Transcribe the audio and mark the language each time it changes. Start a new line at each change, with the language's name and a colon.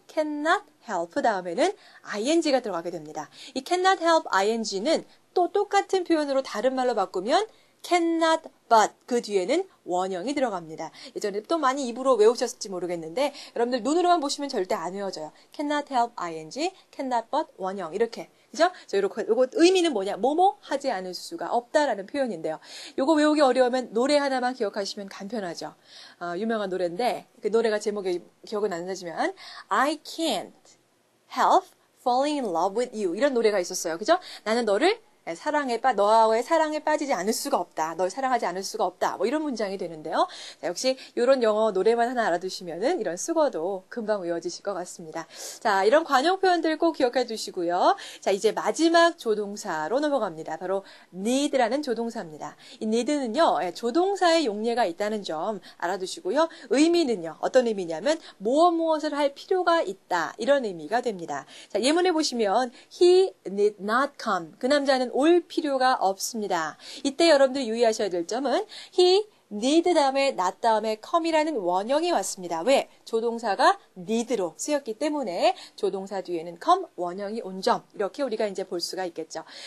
Korean: cannot help 다음에는 ing가 들어가게 됩니다. 이 cannot help ing는 또 똑같은 표현으로 다른 말로 바꾸면 cannot but 그 뒤에는 원형이 들어갑니다. 예전에 또 많이 입으로 외우셨을지 모르겠는데 여러분들 눈으로만 보시면 절대 안 외워져요. cannot help ing, cannot but 원형 이렇게. 그죠? 요거 의미는 뭐냐? 뭐뭐 하지 않을 수가 없다라는 표현인데요. 요거 외우기 어려우면 노래 하나만 기억하시면 간편하죠. 유명한 노래인데 그 노래가 제목이 기억은 안 나지만
English: I can't help falling in love with you
Korean: 이런 노래가 있었어요. 그죠? 나는 너를 너와의 사랑에 빠지지 않을 수가 없다. 널 사랑하지 않을 수가 없다. 이런 문장이 되는데요. 자, 역시 이런 영어 노래만 하나 알아두시면은 이런 수거도 금방 외워지실 것 같습니다. 자, 이런 관용 표현들 꼭 기억해 두시고요. 자, 이제 마지막 조동사로 넘어갑니다. 바로 need라는 조동사입니다. 이 need는요, 조동사의 용례가 있다는 점 알아두시고요. 의미는요, 어떤 의미냐면 무엇을 할 필요가 있다. 이런 의미가 됩니다. 자, 예문에 보시면
English: he need not come.
Korean: 그 남자는 올 필요가 없습니다. 이때 여러분들이 유의하셔야 될 점은 he need 다음에 not 다음에 come이라는 원형이 왔습니다. 왜? 조동사가 need로 쓰였기 때문에 조동사 뒤에는 come, 원형이 온 점 이렇게 우리가 이제 볼 수가 있겠죠.